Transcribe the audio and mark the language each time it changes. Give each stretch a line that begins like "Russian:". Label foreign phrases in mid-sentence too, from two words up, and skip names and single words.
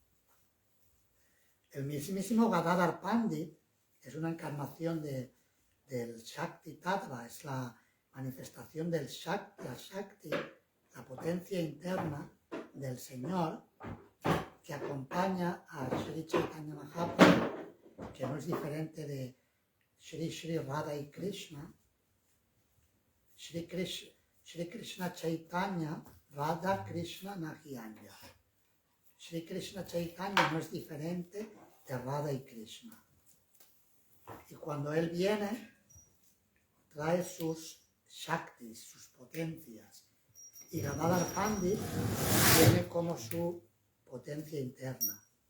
Spanish: El mismísimo Gadadhar Pandit es una encarnación del
Sanskrit: Shakti Tattva,
Spanish: es la manifestación del Shakti, la potencia interna del Señor que acompaña a Sri Chaitanya Mahaprabhu, que no es diferente de Sri Radha y Krishna.
Sanskrit: Sri Krishna Chaitanya, Radha Krishna Nahiyanya.
Spanish: Sri Krishna Chaitanya no es diferente de Radha y Krishna. Y cuando él viene, trae sus shaktis, sus potencias. Y Gadadhar Pandit viene como su potencia interna.